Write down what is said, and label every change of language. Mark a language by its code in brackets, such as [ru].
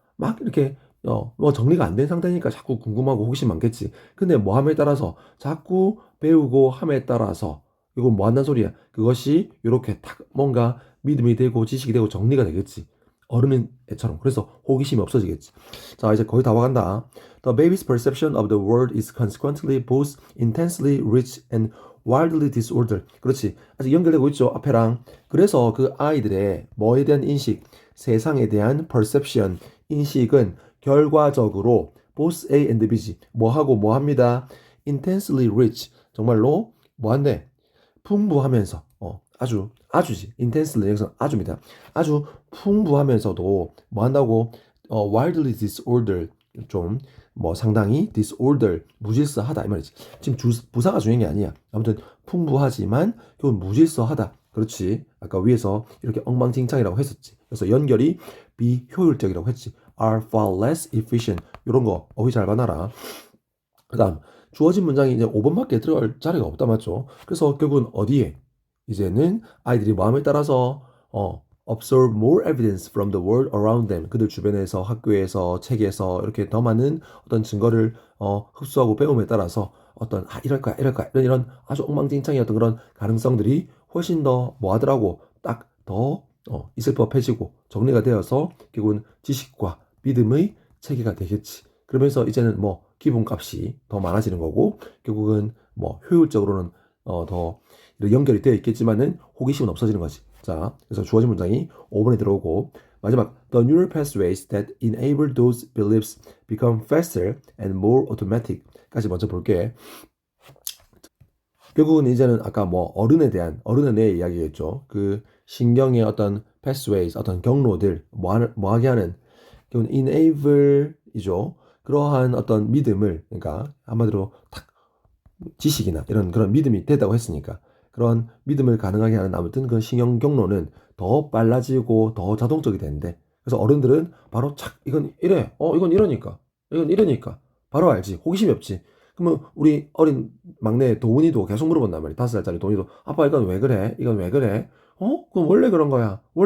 [ko] 막 이렇게 뭐 정리가 안 된 상태니까 자꾸 궁금하고 호기심 많겠지. 근데 뭐 함에 따라서 자꾸 배우고 함에 따라서 이건 뭐 한다는 소리야? 그것이 이렇게 딱 뭔가 믿음이 되고 지식이 되고 정리가 되겠지. 어른인 애처럼. 그래서 호기심이 없어지겠지. 자, 이제 거의 다 와간다. [en] The baby's perception of the world is consequently both intensely rich and wildly disordered. [ko] 그렇지. 아직 연결되고 있죠. 앞에랑. 그래서 그 아이들의 뭐에 대한 인식, 세상에 대한 perception, 인식은 결과적으로 [en] both A and B [ko] 지. 뭐하고 뭐합니다. [en] intensely rich. [ko] 정말로 뭐한데? 풍부하면서 아주지. intensely 여기서 아주입니다. 아주 풍부하면서도 뭐 한다고 [en] wildly disorder [ko] 좀 뭐 상당히 disorder 무질서하다 이 말이지. 지금 부사가 중요한 게 아니야. 아무튼 풍부하지만 그건 무질서하다. 그렇지. 아까 위에서 이렇게 엉망진창이라고 했었지. 그래서 연결이 비효율적이라고 했지. [en] are far less efficient. [ko] 이런 거 어휘 잘 봐놔라. 그다음 주어진 문장이 이제 5번밖에 들어갈 자리가 없다 맞죠? 그래서 결국은 어디에 이제는 아이들이 마음에 따라서 [en] observe more evidence from the world around them. [ko] 그들 주변에서 학교에서 책에서 이렇게 더 많은 어떤 증거를 흡수하고 배움에 따라서 어떤 이럴까 이런 아주 엉망진창이었던 그런 가능성들이 훨씬 더 뭐하더라고 딱 더 있을 법해지고 정리가 되어서 결국은 지식과 믿음의 체계가 되겠지. 그러면서 이제는 뭐 기본값이 더 많아지는 거고 결국은 뭐 효율적으로는 더 연결이 되어 있겠지만은 호기심은 없어지는 거지. 자, 그래서 주어진 문장이 5번에 들어오고 마지막 [en] the neural pathways that enable those beliefs become faster and more automatic [ko] 까지 먼저 볼게. 결국은 이제는 아까 뭐 어른에 대한 어른의 뇌 이야기겠죠. 그 신경의 어떤 pathways 어떤 경로들 뭐하게 하는 결국은 enable이죠. 그러한 어떤 믿음을 그러니까 한마디로 딱 지식이나 이런 그런 믿음이 됐다고 했으니까 그런 믿음을 가능하게 하는 아무튼 그 신경 경로는 더 빨라지고 더 자동적이 되는데 그래서 어른들은 바로 착 이건 이래 이건 이러니까 바로 알지 호기심이 없지 그러면 우리 어린 막내 도훈이도 계속 물어본단 말이야 5살짜리 도훈이도 아빠 이건 왜 그래 이건 왜 그래 그럼 원래 그런 거야